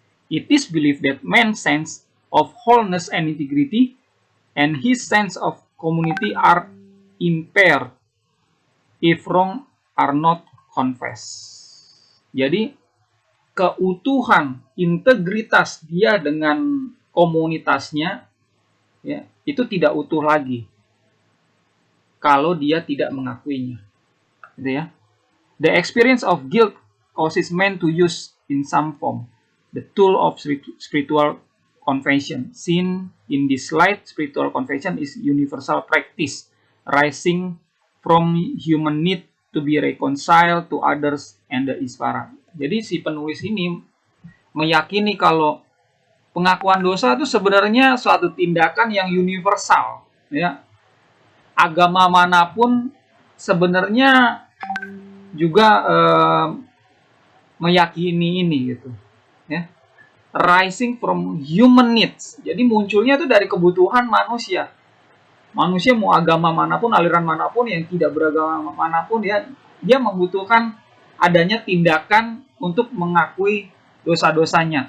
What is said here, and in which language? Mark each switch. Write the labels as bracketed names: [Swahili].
[English] It is believed that man's sense of wholeness and integrity and his sense of community are impaired if wrong are not confessed. [Indonesian] Jadi keutuhan, integritas dia dengan komunitasnya, ya, itu tidak utuh lagi kalau dia tidak mengakuinya, gitu ya. [English] The experience of guilt causes man to use in some form the tool of spiritual confession. Seen in this light, spiritual confession is universal practice, rising from human need to be reconciled to others and the Isvara. [Indonesian] Jadi si penulis ini meyakini kalau pengakuan dosa itu sebenarnya suatu tindakan yang universal, ya. Agama manapun sebenarnya juga meyakini ini gitu, ya. [English] Rising from human needs. [Indonesian] Jadi munculnya itu dari kebutuhan manusia. Manusia mau agama manapun, aliran manapun, yang tidak beragama manapun, ya, dia membutuhkan adanya tindakan untuk mengakui dosa-dosanya.